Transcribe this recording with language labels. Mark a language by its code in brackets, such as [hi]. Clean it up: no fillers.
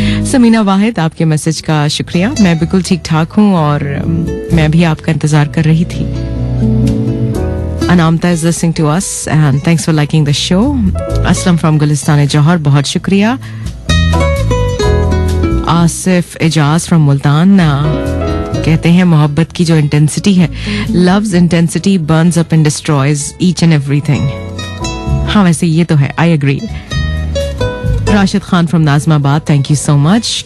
[hi] समीना वाहिद, आपके मैसेज का शुक्रिया। मैं बिल्कुल ठीक ठाक हूँ और मैं भी आपका इंतजार कर रही थी। [en] Anamta is listening to us and thanks for liking the show. [hi] Aslam from Gulistan जौहर, बहुत शुक्रिया। [en] Asif Ejaz from Multan [hi] कहते हैं मोहब्बत की जो इंटेंसिटी है, [en] Love's intensity burns up and destroys each and everything. [hi] हाँ वैसे ये तो है, [en] I agree. Rashid Khan from Najmabad, thank you so much.